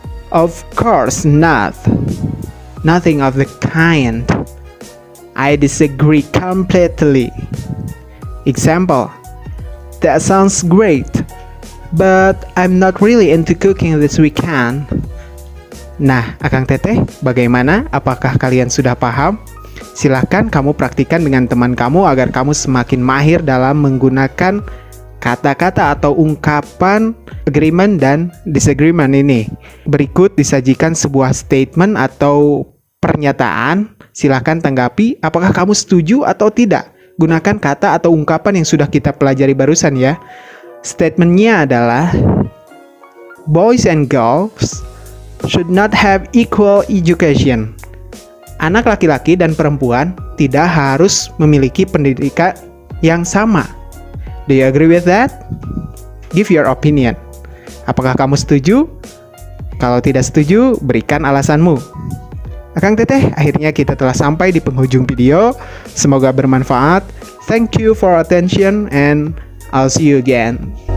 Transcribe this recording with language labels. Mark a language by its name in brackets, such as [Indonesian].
[English] Of course not. Nothing of the kind. I disagree completely. Example, that sounds great, but I'm not really into cooking this weekend. [Indonesian] Nah, Akang Teteh, bagaimana? Apakah kalian sudah paham? Silahkan kamu praktikkan dengan teman kamu agar kamu semakin mahir dalam menggunakan kata-kata atau ungkapan agreement dan disagreement ini. Berikut disajikan sebuah statement atau pernyataan. Silahkan tanggapi apakah kamu setuju atau tidak. Gunakan kata atau ungkapan yang sudah kita pelajari barusan ya. Statementnya adalah [English] boys and girls should not have equal education. [Indonesian] Anak laki-laki dan perempuan tidak harus memiliki pendidikan yang sama. [English] Do you agree with that? Give your opinion. [Indonesian] Apakah kamu setuju? Kalau tidak setuju, berikan alasanmu. Akang Teteh, akhirnya kita telah sampai di penghujung video. Semoga bermanfaat. [English] Thank you for attention and I'll see you again.